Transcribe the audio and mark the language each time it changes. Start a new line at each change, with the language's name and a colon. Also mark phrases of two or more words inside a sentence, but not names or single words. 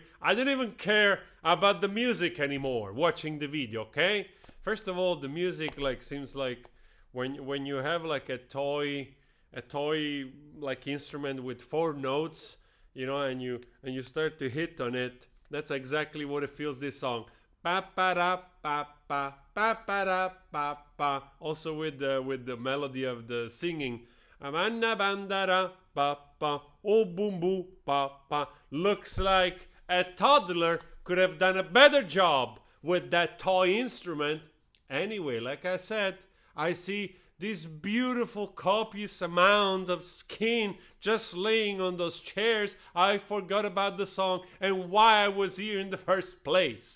English: I don't even care about the music anymore watching the video, okay? First of all, the music like seems like when you have like a toy like instrument with 4 notes, you know, and you start to hit on it. That's exactly what it feels this song. Pa pa da pa pa pa pa da pa pa. Also with the melody of the singing. Amanda bandara pa pa oh boom boom pa pa. Looks like a toddler could have done a better job with that toy instrument. Anyway, like I said, I see this beautiful copious amount of skin just laying on those chairs. I forgot about the song and why I was here in the first place.